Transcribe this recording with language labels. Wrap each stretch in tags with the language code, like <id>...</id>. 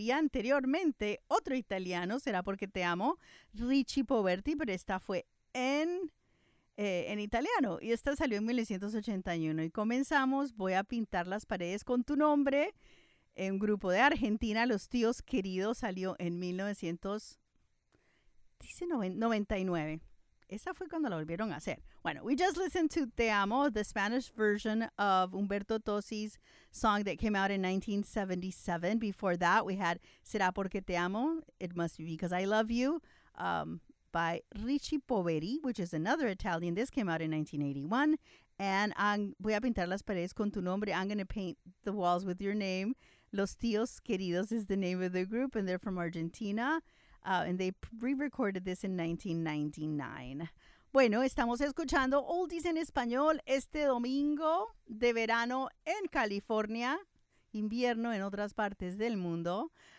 <es>Y anteriormente, otro italiano, será porque te amo, Richie Poverti, pero esta fue en italiano. Y esta salió en 1981. Y comenzamos, Voy a pintar las paredes con tu nombre. Un grupo de Argentina, Los Tíos Queridos, salió en 1999. Esa fue cuando la volvieron a hacer. Bueno,</es> <en>we just listened to Te Amo, the Spanish version of Humberto Tosi's song that came out in 1977. Before that, we had Será Porque Te Amo, It Must Be Because I Love You, by Richie Poveri, which is another Italian. This came out in 1981. And</en> <es>voy a pintar las paredes con tu nombre.</es> <en>I'm going to paint the walls with your name. Los Tíos Queridos is the name of the group, and they're from Argentina, and they re-recorded this in 1999.</en> <es>Bueno, estamos escuchando Oldies en Español este domingo de verano en California, invierno en otras partes del mundo.</es>